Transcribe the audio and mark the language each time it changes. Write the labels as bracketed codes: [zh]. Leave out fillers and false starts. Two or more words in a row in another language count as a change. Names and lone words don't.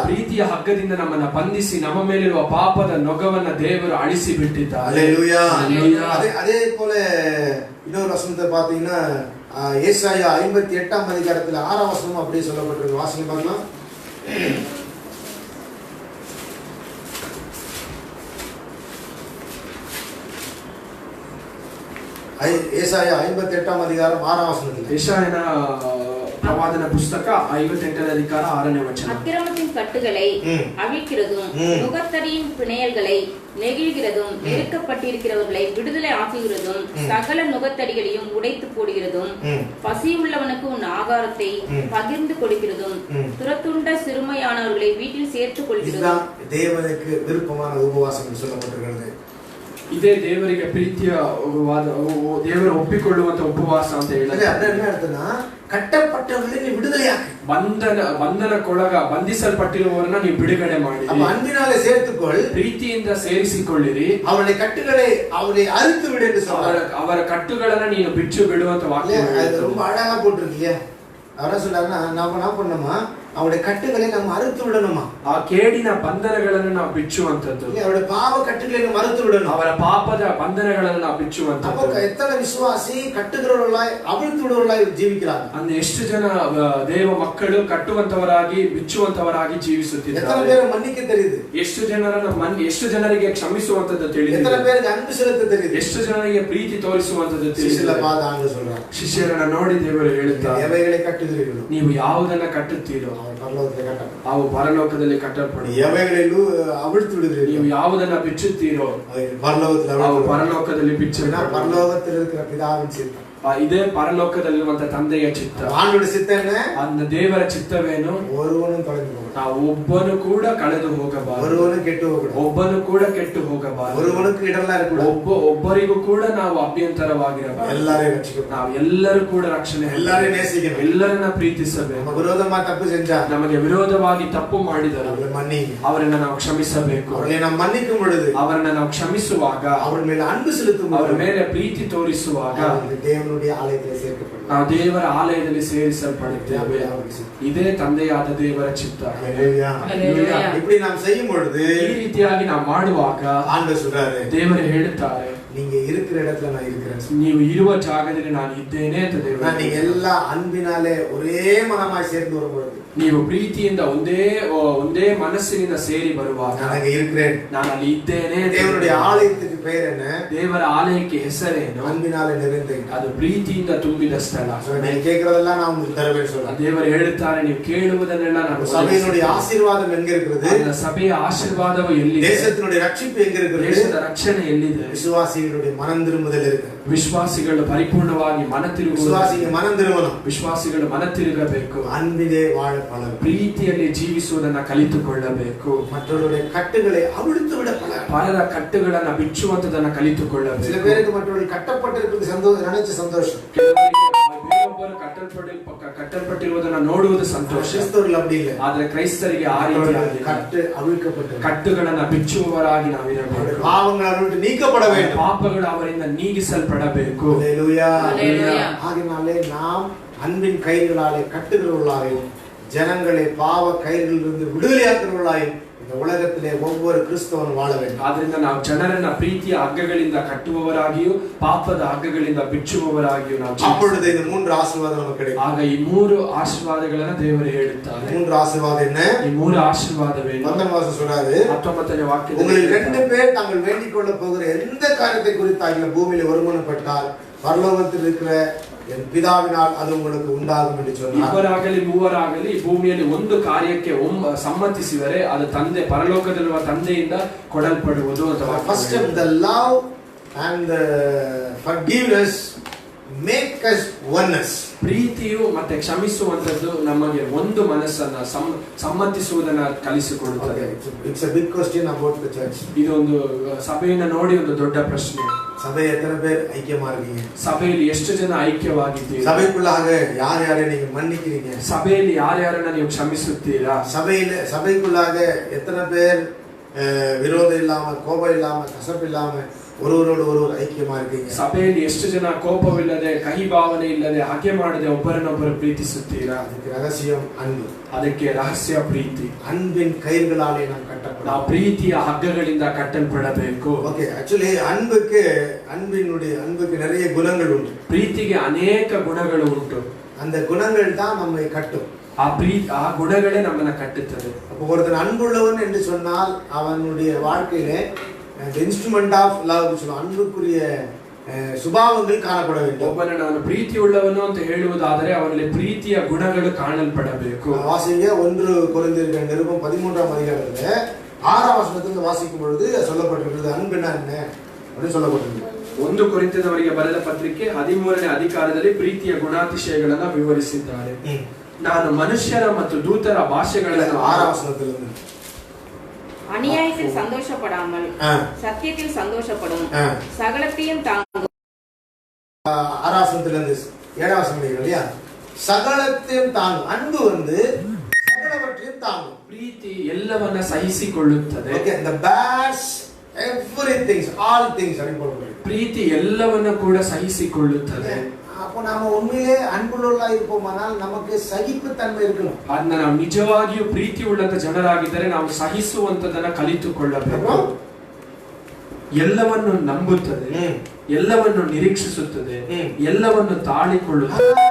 [kn] ಪ್ರೀತಿಯ ಹಗ್ಗದಿಂದ ನಮ್ಮನ್ನ ಬಂಧಿಸಿ ನಮ್ಮ ಮೇಲಿರುವ ಪಾಪದ ನೊಗವನ್ನ ದೇವರು ಅಳಿಸಿ ಬಿಟ್ಟಿದ್ದಾರೆ. [ta] ஹல்லேலூயா. அதே போல இன்னொரு வசனத்தை பாத்தீங்கன்னா ஏசாயா 58ஆம் அதிகாரத்துல 6ஆம் வசனம் அப்படியே சொல்லப்பட்டிருக்கு. வாசிங்க பார்க்கலாம். ஏசாயா 58ஆம் அதிகாரம் 6ஆம் வசனத்தில் [kn] ಯೆಶಾಯನ ಪ್ರವಾದನ ಪುಸ್ತಕ 58ನೇ ಅಧಿಕಾರ 6ನೇ ವಚನ. [ta] அக்கிரமத்தின் கட்டுகளை அழிக்கிறதும் நுகத்தடியின் பிணையல்களை நெகிழ்கிறதும் நெருக்கப்பட்டிருக்கிறவர்களை விடுதலை ஆக்குகிறதும் சகல நுகத்தடிகளையும் உடைத்து போடுகிறதும் பசி உள்ளவனுக்கு உன் ஆகாரத்தை பகிர்ந்து கொடுக்கிறதும் துரத்துண்ட சிறுமையானவர்களை வீட்டில் சேர்த்துக் கொள்கிறதும். தேவனுக்கு விருப்பமான உபவாசம் சொல்லப்பட்டிருக்கிறது. [kn] ಇದೇ ದೇವರಿಗೆ ಪ್ರೀತಿಯ ದೇವರು ಒಪ್ಪಿಕೊಳ್ಳುವಂತ ಉಪವಾಸ ಅಂತ ಹೇಳಿದ್ರೆ [ta] என்ன அர்த்தம்னா கட்டப்பட்டவர்களை நீ விடுதலையாக்கு. [kn] ಬಂಧನಕ್ಕೊಳಗ ಬಂಧಿಸಲ್ಪಟ್ಟಿರುವವರನ್ನ ನೀವು ಬಿಡುಗಡೆ ಮಾಡಿ. [ta] அன்பினாலே சேர்த்துக்கொள், [kn] ಪ್ರೀತಿಯಿಂದ ಸೇರಿಸಿಕೊಳ್ಳಿರಿ. [ta] அவருடைய கட்டுகளை அவரை அறுத்து விடு என்று சொல்றார். [kn] ಅವರ ಕಟ್ಟುಗಳನ್ನ ನೀನು ಬಿಚ್ಚು ಬಿಡುವಂತ ವಾಕ್ಯ. [ta] அது ரொம்ப அழகா போட்டிருக்கீங்க. அவரா சொல்றாருன்னா நாம என்ன பண்ணணுமா, அவருடைய கட்டுகளை நம்ம அறுத்து விடணுமா. [kn] ಆ ಕೇಡಿನ ಬಂಧನಗಳನ್ನು ನಾವು ಬಿಚ್ಚುವಂತದ್ದು. [ta] அவருடைய பாவ கட்டுகளை நம்ம அறுத்து விடணும். [kn] ಅವರ ಪಾಪದ ಬಂಧನಗಳನ್ನು ನಾವು ಬಿಚ್ಚುವಂತದ್ದು. [ta] அப்ப எத்தனை விசுவாசி கட்டுகிறவர்களாய் அவிழ்த்து விடுவர்களாய் ஜீவிக்கிறாங்க. [kn] ಅಂದ್ರೆ ಎಷ್ಟು ಜನ ದೇವ ಮಕ್ಕಳು ಕಟ್ಟುವಂತವರಾಗಿ ಬಿಚ್ಚುವಂತವರಾಗಿ ಜೀವಿಸುತ್ತಿದ್ದಾರೆ. [ta] எத்தனை பேரை மன்னிக்க தெரியுது. [kn] ಎಷ್ಟು ಜನರಿಗೆ ಕ್ಷಮಿಸುವಂತದ್ದು ತಿಳಿದಿದೆ. [ta] எத்தனை பேருக்கு அன்பு செலுத்த தெரியுது. [kn] ಎಷ್ಟು ಜನರಿಗೆ ಪ್ರೀತಿ ತೋರಿಸುವಂತದ್ದು ತಿಳಿದಿದೆ. ಶಿಷ್ಯರ ಪಾದ ಆಂಗ சொல்றார். ಶಿಷ್ಯರನ್ನ ನೋಡಿ ದೇವರು ಹೇಳುತ್ತಾರೆ, [ta] எவைகளை கட்டுகிறீர்களோ [kn] ನೀವು ಯಾವುದನ್ನ ಕಟ್ಟುತ್ತೀರೋ ಅವು ಪರಲೋಕದಲ್ಲಿ ಕಟ್ಟಲ್ಪಡುವುದು. [ta] எவைகளிலೂ அவிழ்த்து விடுகிறீர்கள், [kn] ನೀವು ಯಾವುದನ್ನ ಬಿಚ್ಚುತ್ತೀರೋ ಅವು ಪರಲೋಕದಲ್ಲಿ ಬಿಚ್ಚಲ್ಪಡುವುದು. [ta] பரலோகத்தில் இருக்கிற பிதாவின் சித்தம். [kn] ಇದೇ ಪರಲೋಕದಲ್ಲಿರುವಂತ ತಂದೆಯ ಚಿತ್ತ. [ta] ஆண்டவருடைய சித்தம் என்ன? [kn] அந்த ದೇವರ ಚಿತ್ತವೇನು? [ta] ஒருவனும் தொலைந்து போகக்கூடாது. [kn] ನಾವು ಒಬ್ಬನು ಕೂಡ ಕಳೆದು ಹೋಗಬಾರದು. [ta] ஒருவனும் கெட்டு போகக்கூடாது. [kn] ಒಬ್ಬನು ಕೂಡ ಕೆಟ್ಟು ಹೋಗಬಾರದು. [ta] ஒருவனுக்கு இடரலா இருக்கக்கூடாது. [kn] ಒಬ್ಬರಿಗೂ ಕೂಡ ನಾವು ಅಭ್ಯಂತರವಾಗಿರಬಾರದು. [ta] எல்லாரையும் ரட்சிக்கணும். [kn] ನಾವು ಎಲ್ಲರೂ ಕೂಡ ರಕ್ಷಣೆ, [ta] எல்லாரையும் நேசிக்கணும். [kn] ಎಲ್ಲರನ್ನ ಪ್ರೀತಿಸಬೇಕು. [ta] நம்ம விரோதமா தப்பு செஞ்சா [kn] ನಮಗೆ ವಿರೋಧವಾಗಿ ತಪ್ಪು ಮಾಡಿದರು [ta] அவர்களை மன்னிங்க. [kn] ಅವರನ್ನ ನಾವು ಕ್ಷಮಿಸಬೇಕು. [ta] அவர்களை நாம் மன்னிக்கும் பொழுது [kn] ಅವರನ್ನ ನಾವು ಕ್ಷಮಿಸುವಾಗ, [ta] அவர் மேல அன்பு செலுத்தும் [kn] ಅವರ [ta] பொழுது [kn] ಮೇಲೆ ಪ್ರೀತಿ ತೋರಿಸುವಾಗ [ta] தேவனுடைய ஆலயத்தில் சேர்க்கப்படுவோம். [kn] ನಾವು ದೇವರ ಆಲಯದಲ್ಲಿ ಸೇರಿಸಲ್ಪಡುತ್ತೇವೆ. ಇದೇ ತಂದೆಯಾದ ದೇವರ ಚಿತ್ತ. [ta] இப்படி நாம் செய்யும் பொழுது [kn] ಈ ರೀತಿಯಾಗಿ ನಾವು ಮಾಡುವಾಗ [ta] ஆண்டவர் சொல்றாரு, [kn] ದೇವರು ಹೇಳುತ್ತಾರೆ, [ta] நீங்க இருக்கிற இடத்துல நான் இருக்கிறேன். [kn] ನೀವು ಇರುವ ಜಾಗದಲ್ಲಿ ನಾನು ಇದ್ದೇನೆ ಅಂತ ದೇವರು. [ta] நான் நீங்க எல்லா அன்பினாலே ஒரே மனமாய் சேர்ந்து வரும்போது, [kn] ನೀವು ಪ್ರೀತಿಯಿಂದ ಒಂದೇ ಮನಸ್ಸಿನಿಂದ ಸೇರಿ ಬರುವಾಗ [ta] நான் அங்க இருக்கிறேன், [kn] ನಾನು ಅಲ್ಲಿ ಇದ್ದೇನೆ. [ta] தேவனுடைய ஆலயத்துக்கு பெயர் என்ன? [kn] ದೇವರ ಆಲಯಕ್ಕೆ ಹೆಸರೇನು? [ta] அன்பினாலே நிறைந்தேன். [kn] ಅದು ಪ್ರೀತಿಯಿಂದ ತುಂಬಿದ ಸ್ಥಳ. [ta] நீங்க கேக்குறதெல்லாம் நான் உங்களுக்கு தருவேன் சொல்றேன். [kn] ದೇವರು ಹೇಳುತ್ತಾರೆ, ನೀವು ಕೇಳುವುದನ್ನೆಲ್ಲ ನಾನು. [ta] சபையினுடைய ஆசீர்வாதம் எங்க இருக்கிறது? [kn] ಸಭೆಯ ಆಶೀರ್ವಾದವು ಎಲ್ಲಿದೆ? [ta] தேசத்தினுடைய ரட்சிப்பு எங்க இருக்கிறது? [kn] ದೇಶದ ರಕ್ಷಣೆ ಎಲ್ಲಿದೆ? [ta] விசுவாசிகளுடைய மனம் திரும்புதல் இருக்கு. [kn] ವಿಶ್ವಾಸಿಗಳು ಪರಿಪೂರ್ಣವಾಗಿ ಮನ ತಿರುಗುವುದು. [ta] விசுவாசிகள் மனம் திரும்பணும். [kn] ವಿಶ್ವಾಸಿಗಳು ಮನ ತಿರುಗಬೇಕು. [ta] அன்பிலே வாழ பழகும். [kn] ಪ್ರೀತಿಯಲ್ಲಿ ಜೀವಿಸುವುದನ್ನ ಕಲಿತುಕೊಳ್ಳಬೇಕು. [ta] மற்றவருடைய கட்டுகளை அவிழ்த்து விட பழகும். [kn] ಪರರ ಕಟ್ಟುಗಳನ್ನ ಬಿಚ್ಚುವಂತದನ್ನ ಕಲಿತುಕೊಳ್ಳಬೇಕು. [ta] சில பேருக்கு மற்றவர்கள் கட்டப்பட்டிருப்பது சந்தோஷம், நினைச்ச சந்தோஷம். [kn] ಬೇರೊಬ್ಬರು ಕಟ್ಟಲ್ಪಟ್ಟಿರುವುದನ್ನ ನೋಡುವುದು ಸಂತೋಷ. [ta] கிறிஸ்தவர்கள் அப்படி இல்லை. [kn] ಆದ್ರೆ ಕ್ರೈಸ್ತರಿಗೆ ಆ ರೀತಿಯಾಗಿ [ta] கட்டு அவிழ்க்கப்பட்டது. [kn] ಕಟ್ಟುಗಳನ್ನ ಬಿಚ್ಚುವವರಾಗಿ ನಾವಿರಬೇಕು. [ta] பாவங்கள் அவர்களுக்கு நீக்கப்பட வேண்டும். [kn] ಪಾಪಗಳು ಅವರಿಂದ ನೀಗಿಸಲ್ಪಡಬೇಕು. [ta] அல்லேலூயா. அல்லேலூயா. ஆகினாலே நாம் அன்பின் கயிறுகளாலே கட்டுகிறவர்களாயும் ஜனங்களை பாவ கயிறுகளிலிருந்து விடுதலையாக்குகிறவர்களாயும் இந்த உலகத்திலே ஒவ்வொரு கிறிஸ்தவனும் வாழ வேண்டும். [kn] ಆದ್ರಿಂದ ನಾವು ಜನರನ್ನ ಪ್ರೀತಿಯ ಹಗ್ಗಗಳಿಂದ ಕಟ್ಟುವವರಾಗಿಯೂ ಪಾಪದ ಹಗ್ಗಗಳಿಂದ ಬಿಚ್ಚುವವರಾಗಿಯೂ ನಾವು. [ta] அப்பொழுது இந்த மூன்று ஆசீர்வாதம் நமக்கு கிடைக்கும். [kn] ಆಗ ಈ ಮೂರು ಆಶೀರ್ವಾದಗಳನ್ನ ದೇವರು ಹೇಳುತ್ತಾರೆ. [ta] மூன்று ஆசீர்வாதம் என்ன? [kn] ಈ ಮೂರು ಆಶೀರ್ವಾದವೇನು? [ta] 19 சொல்றாரு, [kn] 19ನೇ வாಕ್ಯದಲ್ಲಿ [ta] உங்களில் 2 பேர் தாங்கள் வேண்டிக் கொள்ள போகிற எந்த காரியத்தை குறித்தாகிலும் பூமியில ஒருமனப்பட்டால் பரலோகத்தில் இருக்கிற என் பிதாவினால் அது உங்களுக்கு உண்டாகும் என்று சொன்னார். [kn] ಇಬ್ಬರಾಗಲಿ ಮೂವರಾಗಲಿ ಭೂಮಿಯಲ್ಲಿ ಒಂದು ಕಾರ್ಯಕ್ಕೆ ಸಮ್ಮತಿಸಿದರೆ ಅದು ತಂದೆ ಪರಲೋಕದಲ್ಲಿರುವ ತಂದೆಯಿಂದ ಕೊಡಲ್ಪಡುವುದು ಅಂತ. [en] First step, the love and the forgiveness make us oneness. [kn] ಪ್ರೀತಿಯು ಮತ್ತೆ ಕ್ಷಮಿಸುವಂತದ್ದು ನಮಗೆ ಒಂದು ಮನಸ್ಸನ್ನ ಸಮ್ಮತಿಸುವುದನ್ನ ಕಲಿಸಿಕೊಡುತ್ತದೆ. [en] It's a big question about the church. [kn] ಇದೊಂದು ಸಭೆಯನ್ನ ನೋಡಿ ಒಂದು ದೊಡ್ಡ ಪ್ರಶ್ನೆ. [ta] சபை எத்தனை பேர் ஐக்கியமா இருக்கீங்க? [kn] ಸಭೆಯಲ್ಲಿ ಎಷ್ಟು ಜನ ಐಕ್ಯವಾಗಿದ್ದೀರಿ? [ta] சபைக்குள்ளாக யார் யாரை நீங்க மன்னிக்கிறீங்க? [kn] ಸಭೆಯಲ್ಲಿ ಯಾರ್ಯಾರನ್ನ ನೀವು ಕ್ಷಮಿಸುತ್ತೀರಾ? [ta] சபைக்குள்ளாக எத்தனை பேர் விரோதம் இல்லாம, கோபம் இல்லாம, கசப்பு இல்லாம ஒருவரோடு ஒருவர் ஐக்கியமா இருக்கீங்க? [kn] ಸಭೆಯಲ್ಲಿ ಎಷ್ಟು ಜನ ಕೋಪವಿಲ್ಲದೆ, ಕಹಿ ಭಾವನೆ ಇಲ್ಲದೆ, ಹಗೆ ಮಾಡದೆ ಒಬ್ಬರನ್ನೊಬ್ಬರು ಪ್ರೀತಿಸುತ್ತೀರಾ? [ta] ಅದಕ್ಕೆ ரகசியம் அன்பு. [kn] ಅದಕ್ಕೆ ರಹಸ್ಯ ಪ್ರೀತಿ. [ta] அன்பின் கயிறுகளாலே நாம் கட்டப்படும். [kn] ನಾವು ಪ್ರೀತಿಯ ಹಗ್ಗಗಳಿಂದ ಕಟ್ಟಲ್ಪಡಬೇಕು. [en] okay, actually [ta] அன்புக்கு நிறைய குணங்கள் உண்டு. [kn] ಪ್ರೀತಿಗೆ ಅನೇಕ ಗುಣಗಳು ಉಂಟು. [ta] அந்த குணங்கள் தான் நம்மை கட்டும். [kn] ಆ ಗುಣಗಳೇ ನಮ್ಮನ್ನ ಕಟ್ಟುತ್ತದೆ. [ta] அப்போ ஒருத்தன் அன்புள்ளவன் என்று சொன்னால் அவனுடைய வாழ்க்கையிலே [en] instrument of love [ta] சொல்லுவோம், அன்புக்குரிய சுபாவங்கள் காணப்பட வேண்டும். [kn] ಒಬ್ಬನ ನಾನು ಪ್ರೀತಿ ಉಳ್ಳವನು ಅಂತ ಹೇಳುವುದಾದರೆ ಅವನಲ್ಲಿ ಪ್ರೀತಿಯ ಗುಣಗಳು ಕಾಣಲ್ಪಡಬೇಕು. [ta] வாசிங்க 1 கொரிந்தியர் நிருபம் 13ஆம் அதிகாரத்துல 6ஆம் வசனத்துல வாசிக்கும் பொழுது சொல்லப்பட்டிருக்கிறது அன்புனா என்ன அப்படி சொல்லப்பட்டிருக்கு. [kn] 1 ಕೊರಿಂಥದವರಿಗೆ ಬರೆದ ಪತ್ರಿಕೆ 13ನೇ ಅಧಿಕಾರದಲ್ಲಿ ಪ್ರೀತಿಯ ಗುಣಾತಿಶಯಗಳನ್ನ ವಿವರಿಸಿದ್ದಾರೆ. ನಾನು ಮನುಷ್ಯರ ಮತ್ತು ದೂತರ ಭಾಷೆಗಳನ್ನು [ta] 6ಆம் வசனத்துல அநியாயத்தில் சந்தோஷப்படாமல் சத்தியத்தில் சந்தோஷப்படும், சகலத்தையும் தாங்கும். 6ஆம் வசனத்துல இருந்து 7ஆம் வசனம் இல்லையா? சகலத்தையும் தாங்கும். அன்பு சகலவற்றையும் தாங்கும். [kn] ಪ್ರೀತಿ ಎಲ್ಲವನ್ನ ಸಹಿಸಿಕೊಳ್ಳುತ್ತದೆ. [en] Okay, the bad everything, all things [ta] அப்படின்னு போடுறது. [kn] ಪ್ರೀತಿ ಎಲ್ಲವನ್ನ ಕೂಡ ಸಹಿಸಿಕೊಳ್ಳುತ್ತದೆ. [ta] அப்போ நாம உண்மையிலே அன்புள்ளவர்களா இருப்போமானால் நமக்கு சகிப்புத்தன்மை இருக்கணும். [kn] ಅದನ್ನ ನಾವು ನಿಜವಾಗಿಯೂ ಪ್ರೀತಿ ಉಳ್ಳಂತ ಜನರಾಗಿದ್ದರೆ ನಾವು ಸಹಿಸುವಂತದನ್ನ ಕಲಿತುಕೊಳ್ಳಬೇಕು. ಎಲ್ಲವನ್ನು ನಂಬುತ್ತದೆ, ಎಲ್ಲವನ್ನು ನಿರೀಕ್ಷಿಸುತ್ತದೆ, ಎಲ್ಲವನ್ನು ತಾಳಿಕೊಳ್ಳುತ್ತದೆ.